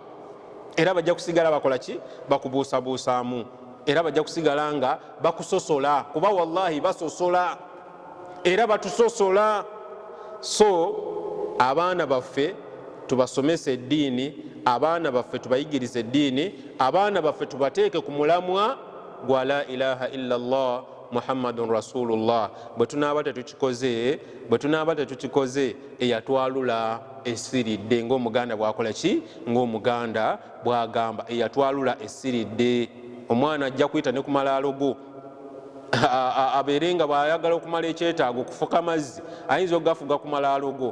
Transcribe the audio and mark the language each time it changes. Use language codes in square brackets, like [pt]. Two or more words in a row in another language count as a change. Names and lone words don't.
[lg] Era bajja kusigala bakola ki bakubuusabuusaamu, era bajja kusigala nga bakusosola, kuba wallahi basosola era batusosola. So abaana baffe tubasomese eddiini, abaana baffe tubayigirize eddiini, abaana baffe tubateeke ku mulamwa gwa [ar] لا إله إلا الله محمد رسول الله. [lg] Bwe tunaaba tetukikoze eyatwalula esiridde, ng'omuganda bwakola ki, ng'omuganda bwagamba eyatwalula esiridde. Omwana ajja kuyita ne ku malaalo go abeere nga bw'ayagala okumala ekyetaago okufuka amazzi ayinza okugafuga ku malaalo go.